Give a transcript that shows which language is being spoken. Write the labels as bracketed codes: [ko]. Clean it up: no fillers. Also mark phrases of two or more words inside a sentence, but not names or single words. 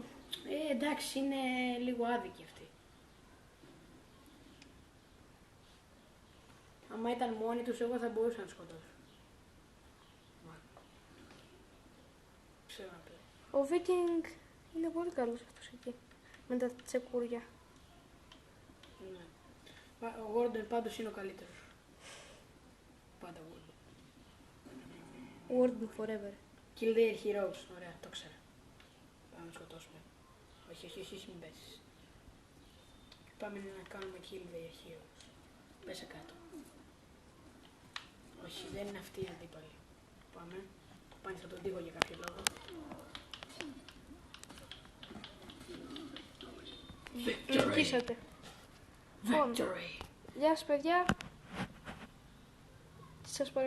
[el] Εντάξει, είναι λίγο άδικοι αυτοί. Άμα ήταν μόνοι τους, εγώ θα μπορούσα να τους σκοτώσω. Ξέρω να πει. Ο Viking είναι πολύ καλός αυτός εκεί. Με τα τσεκούρια. Ναι. Ο Gordon πάντως είναι ο καλύτερος. Πάντα Gordon. [en] Warden forever. Kill their heroes. [el] Ωραία, το ξέρα. Πάμε να σκοτώσουμε. Όχι, μην πέσεις. Πάμε να κάνουμε [en] kill their heroes. [el] Πέσε κάτω. Όχι, δεν είναι αυτοί οι αντίπαλοι. Πάμε. Πάνε στον τοίχο για κάποιο λόγο. Νικήσατε. [en] Victory! [el] Γεια σας παιδιά. Σας παρακαλούμε να κάνετε subscribe